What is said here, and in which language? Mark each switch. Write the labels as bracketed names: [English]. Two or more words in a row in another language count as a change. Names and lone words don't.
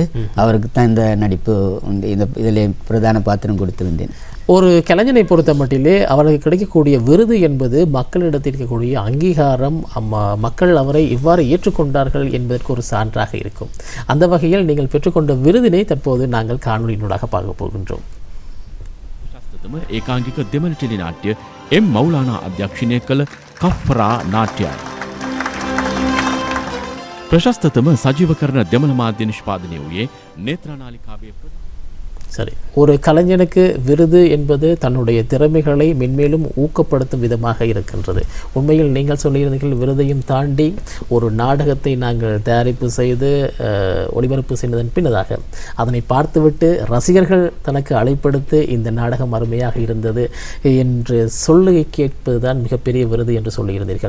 [Tamil] அவருக்கு தான் இந்த நடிப்பு இதில் பிரதான பாத்திரம் கொடுத்திருந்தேன். ஒரு கலைஞனை பொறுத்த மட்டிலே அவருக்கு கிடைக்கக்கூடிய விருது என்பது மக்களிடத்தில் இருக்கக்கூடிய அங்கீகாரம், மக்கள் அவரை இவ்வாறு ஏற்றுக்கொண்டார்கள் என்பதற்கு ஒரு சான்றாக இருக்கும். அந்த வகையில் நீங்கள் பெற்றுக்கொண்ட விருதினை தற்போது நாங்கள் காணொலியினூடாக பார்க்க போகின்றோம். [Sinhala] ඒකාංගික දෙමළ ටෙලි නාට්‍ය එම් මෞලානා අධ්‍යක්ෂණය කළ කෆ්රා නාට්‍යයි. ප්‍රශස්තතම සජීවකරණ දෙමළ මාධ්‍ය නිෂ්පාදනය වූයේ නේත්‍රානාලිකාවේ. [Tamil] சரி, ஒரு கலைஞனுக்கு விருது என்பது தன்னுடைய திறமைகளை மென்மேலும் ஊக்கப்படுத்தும் விதமாக இருக்கின்றது. உண்மையில் நீங்கள் சொல்லியிருந்தீர்கள், விருதையும் தாண்டி ஒரு நாடகத்தை நாங்கள் தயாரிப்பு செய்து ஒளிபரப்பு செய்ததன் பின்னதாக அதனை பார்த்துவிட்டு ரசிகர்கள் தனக்கு அழைப்படுத்தி இந்த நாடகம் அருமையாக இருந்தது என்று சொல்லி கேட்பதுதான் மிகப்பெரிய விருது என்று சொல்லியிருந்தீர்கள்.